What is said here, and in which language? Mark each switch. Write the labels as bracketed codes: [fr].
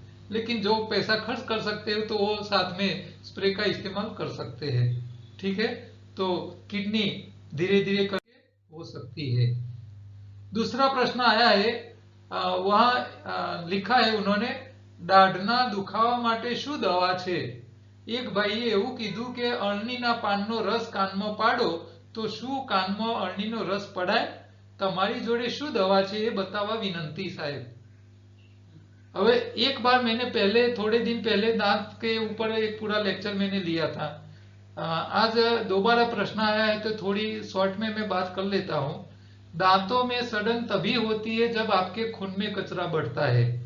[hi] लेकिन जो पैसा खर्च कर सकते हो तो वो साथ में स्प्रे का इस्तेमाल कर सकते हैं। ठीक है, तो किडनी धीरे धीरे करके हो सकती है। दूसरा प्रश्न आया है, वहां लिखा है उन्होंने, [gu] દાઢના દુખાવા માટે શું દવા છે? એક ભાઈએ એવું કીધું કે અળણીના પાનનો રસ કાનમાં પાડો તો શું કાનમાં અળણીનો રસ પડાય? તમારી જોડે શું દવા છે એ બતાવવા વિનંતી સાહેબ। [hi] હવે एक बार मैंने पहले थोड़े दिन पहले दांत के ऊपर एक पूरा लेक्चर मैंने लिया था। आज दोबारा प्रश्न आया है तो थोड़ी शॉर्ट में मैं बात कर लेता हूँ। दांतों में सड़न तभी होती है जब आपके खून में कचरा बढ़ता है।